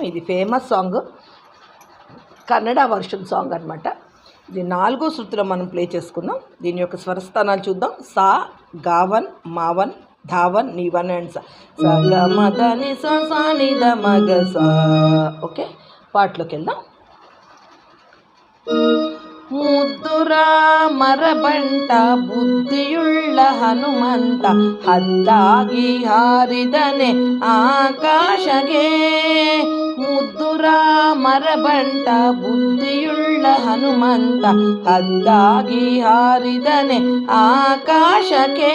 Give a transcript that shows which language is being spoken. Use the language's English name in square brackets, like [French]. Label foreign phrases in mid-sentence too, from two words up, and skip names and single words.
[Telugu] ఇది [English] famous song, [Telugu] కన్నడ [English] version song [Telugu] అనమాట. ఇది 4 శృతులు మనం ప్లే చేసుకుందాం. దీని యొక్క స్వరస్థానాలు చూద్దాం. సా, గావన్, మావన్, ధావన్, నీవన్ అండ్ సా. గమదని సా ని ద మగ సా. ఓకే, పాటలోకి వెళ్దాం. [Kannada] ಮುದ್ದುರಾಮರ ಬಂಟ ಬುದ್ಧಿಯುಳ್ಳ ಹನುಮಂತ ಹದ್ದಾಗಿ ಹಾರಿದನೆ ಆಕಾಶಗೆ. ಮುದ್ದುರಾಮರ ಬಂಟ ಬುದ್ಧಿಯುಳ್ಳ ಹನುಮಂತ ಹದ್ದಾಗಿ ಹಾರಿದನೆ ಆಕಾಶಕ್ಕೆ.